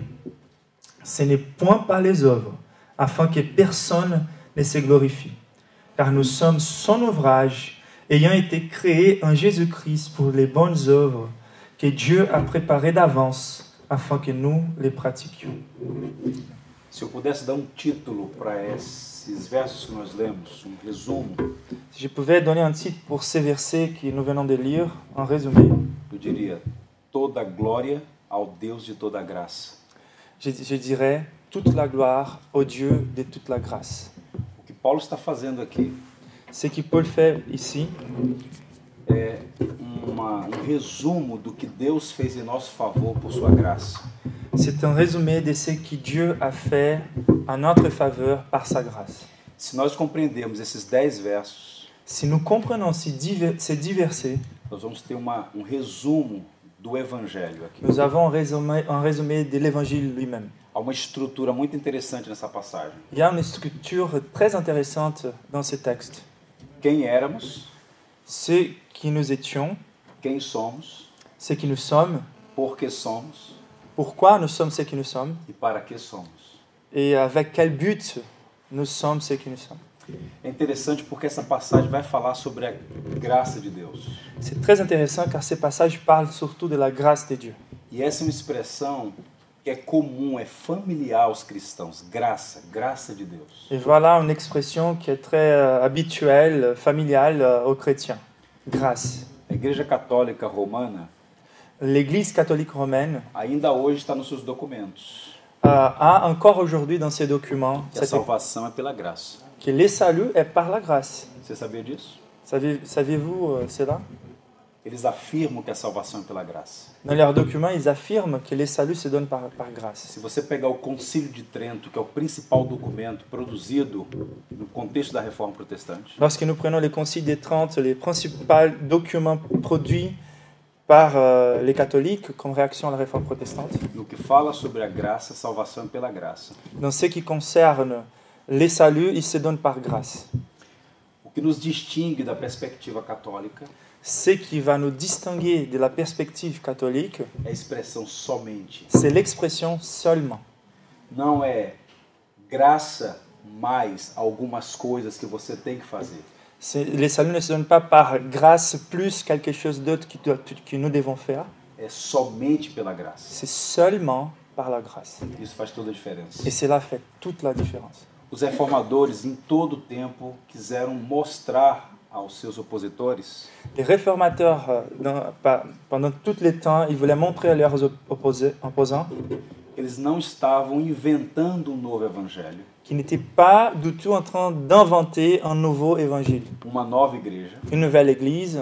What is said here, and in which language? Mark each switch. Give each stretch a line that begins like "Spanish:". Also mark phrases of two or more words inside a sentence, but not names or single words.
French: Ce n'est point par les œuvres, afin que personne ne se glorifie. Car nous sommes son ouvrage, ayant été créés en Jésus-Christ pour les bonnes œuvres que Dieu a préparées d'avance, afin que nous les pratiquions.
Portuguese: Se eu pudesse dar título para esses versos que nós lemos, resumo,
French: Si je pouvais donner un titre pour ces versets que nous venons de lire, en résumé,
Portuguese: eu diria: toda glória ao Deus de toda graça.
French: je dirais toute la gloire au Dieu de toute la grâce.
Portuguese: O que Paulo está fazendo aqui
French: Ce que Paul fait ici,
Portuguese: é um resumo do que Deus fez em nosso favor por sua graça.
French: c'est un résumé de ce que Dieu a fait en notre faveur par sa grâce.
Portuguese: Se nós compreendermos esses 10 versos,
French: Si nous comprenons ces 10 versets,
Portuguese: nós vamos ter um resumo do Evangelho aqui.
French: nous avons un résumé de l'évangile lui-même.
Portuguese: Há uma estrutura muito interessante nessa passagem.
French: Il y a une structure très intéressante dans ce texte.
Portuguese: Quem éramos,
French: Ce qui nous étions,
Portuguese: quem somos,
French: ce qui nous sommes,
Portuguese: por que somos
French: pourquoi nous sommes ce que nous sommes,
Portuguese: e para que somos.
French: et avec quel but nous sommes ce que nous sommes.
Portuguese: É interessante porque essa passagem vai falar sobre a graça de Deus.
French: C'est très intéressant car ce passage parle surtout de la grâce de Dieu.
Portuguese: E essa é uma expressão que é comum, é familiar aos cristãos. Graça, graça de Deus.
French: Et voilà une expression qui est très habituelle, familiale aux chrétiens. Grâce.
Portuguese: A Igreja Católica Romana
French: L'Église catholique romaine
Portuguese: ainda hoje está nos seus documentos
French: a encore aujourd'hui dans ses documents
Portuguese: que a salvação é pela graça.
French: que le salut est par la grâce.
Portuguese: Você sabia disso?
French: Saviez-vous cela?
Portuguese: Eles afirmam que a salvação é pela graça.
French: Dans leurs documents, ils affirment que le salut se donne par grâce.
Portuguese: Se você pegar o Concílio de Trento, que é o principal documento produzido no contexto da Reforma Protestante,
French: Lorsque nous prenons les Conciles des Trente, les principaux documents produits par les catholiques comme réaction à la réforme protestante.
Portuguese: no que fala sobre a graça, salvação é pela graça.
French: Dans ce qui concerne les saluts, ils se donnent par grâce.
Portuguese: O que nos distingue da perspectiva católica
French: Ce qui va nous distinguer de la perspective catholique,
Portuguese: é a expressão somente.
French: c'est l'expression seulement.
Portuguese: Não é graça mais algumas coisas que você tem que fazer.
French: Les saluts ne se donnent pas par grâce plus quelque chose d'autre que nous devons faire.
Portuguese: É somente pela graça.
French: C'est seulement par la grâce.
Portuguese: Isso faz toda a diferença.
French: Et cela fait toute la différence.
Portuguese: Os reformadores, em todo o tempo, quiseram mostrar aos seus opositores
French: Les réformateurs, pendant tout le temps, ils voulaient montrer à leurs opposants
Portuguese: que eles não estavam inventando um novo evangelho,
French: qu'ils n'étaient pas du tout en train d'inventer un nouveau évangile,
Portuguese: uma nova igreja.
French: une nouvelle église.